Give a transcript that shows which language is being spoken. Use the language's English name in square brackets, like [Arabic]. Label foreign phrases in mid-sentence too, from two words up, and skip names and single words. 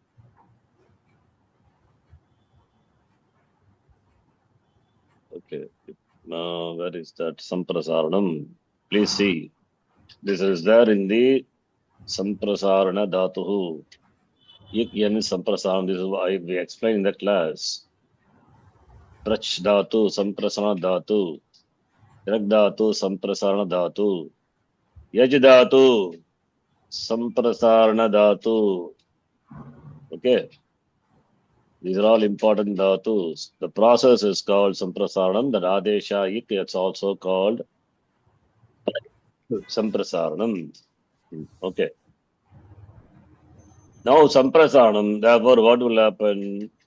[English] Okay. Where is that? Samprasaranam. Please see. This is there in the [Sanskrit] Samprasarana Dhatuhu. Ik yan is samprasanam. [English] This is why we explained in the class. [Sanskrit] Prach dhatu, samprasana dhatu. Tirak dhatu, samprasarana dhatu. Yaj dhatu, samprasarana dhatu. [English] Okay. These are all important dhatus. The process is called samprasaranam. The [Sanskrit] adesha ik, [English] it's also called samprasaranam. Okay. Now samprasaranam, therefore what will happen?